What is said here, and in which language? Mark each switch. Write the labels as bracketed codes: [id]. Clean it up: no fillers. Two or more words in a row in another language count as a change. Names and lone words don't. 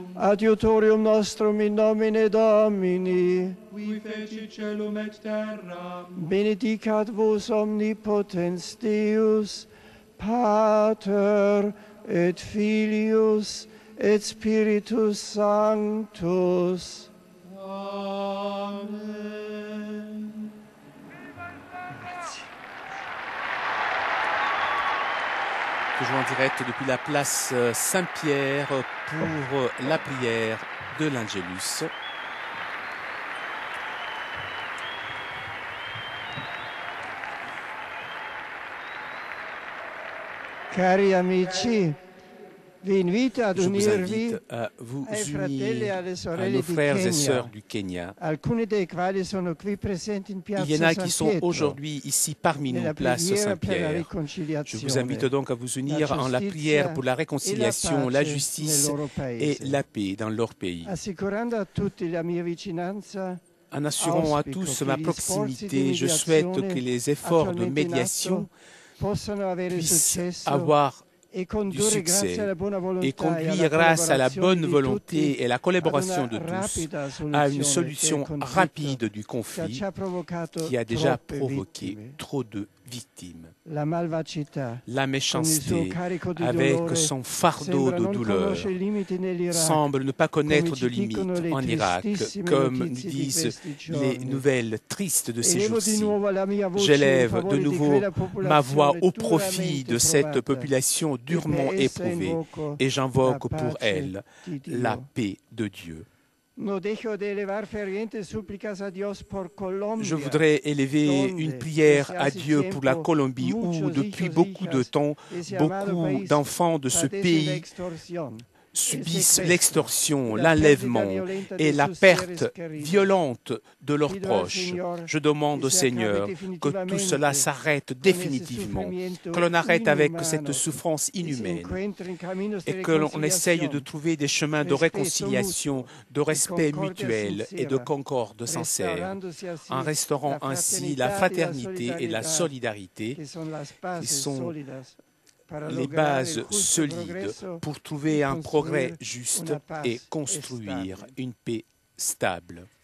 [la] Adiutorium nostrum in nomine Domini. Qui feci celum et terram. Benedicat vos omnipotens Deus, Pater et Filius et Spiritus Sanctus. Amen. [fr] Toujours en direct depuis la place Saint-Pierre pour la prière de l'Angelus. [it] Cari amici, vi invito ad [fr] Je vous [it] unirvi [fr] invite à vous [it] ai fratelli e [fr] unir [it] alle [fr] à [it] sorelle [fr] nos [it] di [fr] frères et Kenya, sœurs du Kenya. [it] alcuni dei quali sono qui presenti in [fr] Il [it] piazza [fr] y en a [it] San [fr] qui sont [it] Pietro, [fr] aujourd'hui ici parmi nous, [it] nella [fr] place [it] preghiera per la [fr] Saint-Pierre. Je [it] riconciliazione. [fr] vous invite donc à vous unir en la prière pour la réconciliation, la justice et la paix dans leur pays. [it] Assicurando a tutti la mia vicinanza, [fr] En assurant à tous ma proximité, je souhaite que les efforts de médiation [it] possano avere [fr] puissent [it] successo [fr] avoir [it] e [fr] du [it] condurre [fr] succès [it] grazie alla buona volontà [fr] et [it] e alla [fr] conduire grâce à la bonne [it] collaborazione di [fr] volonté [it] tutti [fr] et la collaboration [it] ad [fr] de [it] una [fr] tous [it] rapida [fr] à une [it] soluzione [fr] solution [it] del conflitto [fr] rapide du [it] che [fr] conflit [it] ci ha provocato [fr] qui a déjà [it] troppe [fr] provoqué [it] vittime. [fr] trop de victimes. [it] La malvagità, [fr] La [it] con il suo [fr] méchanceté, [it] carico di [fr] avec [it] dolore, [fr] son fardeau [it] sembra [fr] de [it] non [fr] douleur, [it] conoscere i limiti nell'Iraq, [fr] semble ne pas connaître [it] come [fr] de [it] ci dicono [fr] limites [it] le [fr] en Irak, [it] tristissime [fr] comme nous [it] notizie di [fr] disent [it] questi [fr] les [it] giorni. [fr] nouvelles tristes de ces [it] Elevo di [fr] jours-ci. [it] nuovo la mia voce in [fr] J'élève de [it] favore di [fr] nouveau [it] quella [fr] ma voix [it] popolazione [fr] au profit [it] duramente [fr] de cette [it] provata, [fr] population durement [it] e per essa [fr] éprouvée [it] invoco [fr] et j'invoque [it] la [fr] pour [it] pace [fr] elle [it] di Dio. [fr] la paix de Dieu. [es] No dejo de elevar fervientes súplicas a Dios por Colombia. [fr] Je voudrais élever une prière à Dieu pour la Colombie où depuis beaucoup de temps, beaucoup d'enfants de ce pays subissent l'extorsion, l'enlèvement et la perte violente de leurs proches. Je demande au Seigneur que tout cela s'arrête définitivement, que l'on arrête avec cette souffrance inhumaine et que l'on essaye de trouver des chemins de réconciliation, de respect mutuel et de concorde sincère, en restaurant ainsi la fraternité et la solidarité qui sont les bases solides pour trouver un progrès juste et construire une paix stable.